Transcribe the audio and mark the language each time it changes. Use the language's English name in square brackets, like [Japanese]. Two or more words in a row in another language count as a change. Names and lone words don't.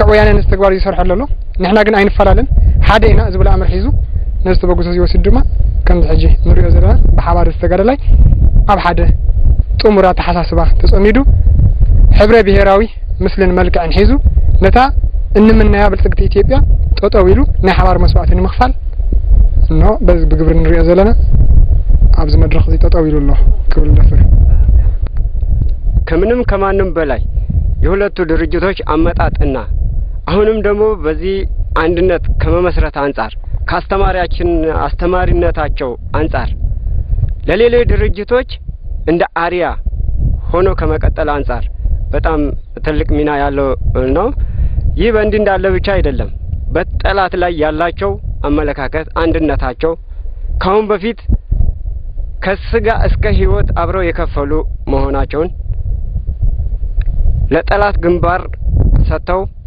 [Tigrinya] ወያነ ንስተግባር ይሰርሕ ኣሎ ንሕና ግን ኣይንፈላለን ሓደ ኢና ዝብል ኣምር ሒዙ ነዚ ተበግሶ ይወስድ ድማ ከም ሕጂ ንሪኦ ዘለና ብሓባር ዝተጋደላይ ኣብ ሓደ ጥሙራ ተሓሳስባ ተጸሚዱ ሕብረ ብሔራዊ ምስልን መልክዕን ሒዙ ነታ እንምናያ ብልጽግቲ ኢትዮጵያ ጠጠው ኢሉ ናይ ሓባር መስዋዕት ንምኽፋል እኖ በዚ ብግብር ንሪኦ ዘለና ኣብዚ መድረኽ እዚ ጠጠው ኢሉ ኣሎ ክብል ደፍር [Amharic] ከምንም ከማንም በላይ የሁለቱ ድርጅቶች አመጣጥና አሁንም ደግሞ በዚህ አንድነት ከመመስረት አንፃር ካስተማሪያችን አስተማሪነታቸው አንፃር ለሌሎች ድርጅቶች እንደ አሪያ ሆኖ ከመቀጠል አንፃር በጣም ትልቅ ሚና ያለው ነው። ይህ በእንዲህ እንዳለ ብቻ አይደለም በጠላት ላይ ያላቸው አመለካከት አንድነታቸው ካሁን በፊት ከስጋ እስከ ህይወት አብረው የከፈሉ መሆናቸውን ለጠላት ግንባር ሰጥተው